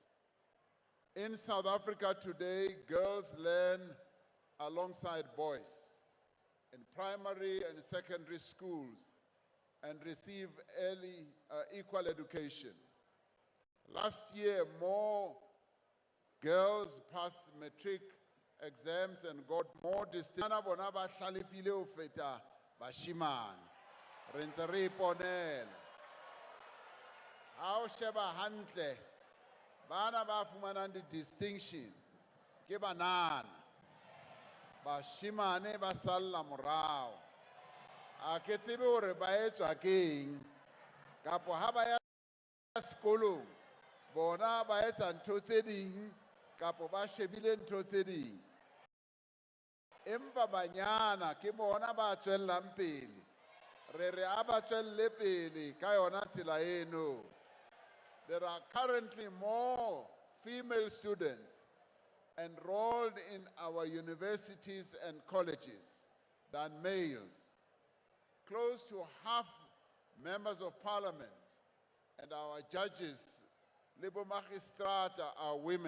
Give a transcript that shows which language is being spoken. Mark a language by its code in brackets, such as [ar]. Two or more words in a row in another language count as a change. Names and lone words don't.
[en] In South Africa today, girls learn alongside boys in primary and secondary schools and receive equal education. Last year, more girls passed matric exams and got more distinction. [st] Bona ba hlalefile ho feta bashimane. Re ntse re iponela. Ha o sheba hantle, bana ba fumanang di-distinction ke banana. Bashimane ba salla morao. A ke tsebe hore ba etswa keng, kapo ha ba ya sekolong bona ba etsa ntho tse ding kapo ba shebile ntho tse ding. Empa banyana ke bona ba tswellang pele. Re re a ba tswelle pele ka yona tsela eno. [en] There are currently more female students enrolled in our universities and colleges than males. Close to half members of parliament and our judges, Libo Magistrata, are women.